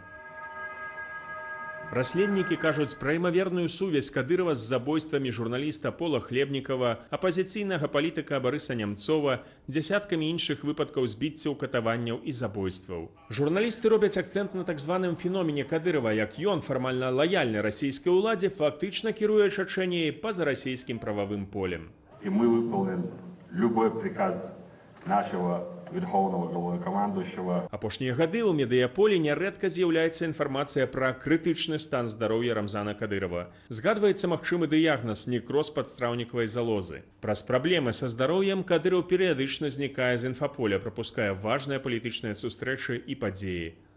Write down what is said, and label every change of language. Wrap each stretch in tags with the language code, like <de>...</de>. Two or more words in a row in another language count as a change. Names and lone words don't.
<be>Расследнікі кажуць пра імаверную сувязь Кадырова з забойствамі журналіста Пола Хлебнікова, апазіцыйнага палітыка Барыса Нямцова, дзясяткамі іншых выпадкаў збіццяў, катаванняў і забойстваў. Журналісты робяць акцэнт на так званым феномене Кадырова, як ён, фармальна лаяльны расійскай уладзе, фактычна кіруе Чачэніяй па-за расійскім прававым полем.</be> <ru>І мы выполним любой приказ нашего верховного главнокомандующего.</ru> <be>Апошнія гады ў медыяполі нярэдка з'яўляецца інфармацыя пра крытычны стан здароўя Рамзана Кадырова. Згадваецца магчымы дыягназ некроз падстраўнікавай залозы. Праз праблемы са здароўем Кадыров перыядычна знікае з інфаполя, прапускае важныя палітычныя сустрэчы і падзеі.</be>